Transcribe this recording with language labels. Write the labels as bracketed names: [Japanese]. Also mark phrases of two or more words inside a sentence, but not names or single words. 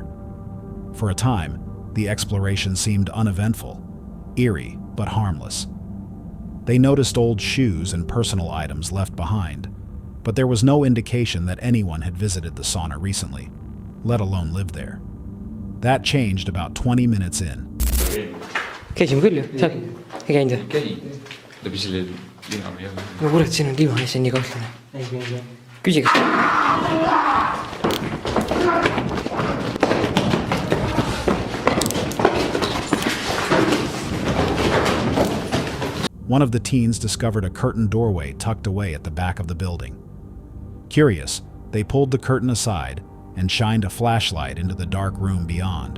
[English] For a time, the exploration seemed uneventful, eerie but harmless. They noticed old shoes and personal items left behind, but there was no indication that anyone had visited the sauna recently, let alone lived there. That changed about 20 minutes in. [Estonian] käisin küll ju, seal ei käinud või? käi läbi selle liha või jah? no kurat, siin on liha ja see on nii kahtlane. Küsi kas... [English] One of the teens discovered a curtained doorway tucked away at the back of the building. Curious, they pulled the curtain aside and shined a flashlight into the dark room beyond.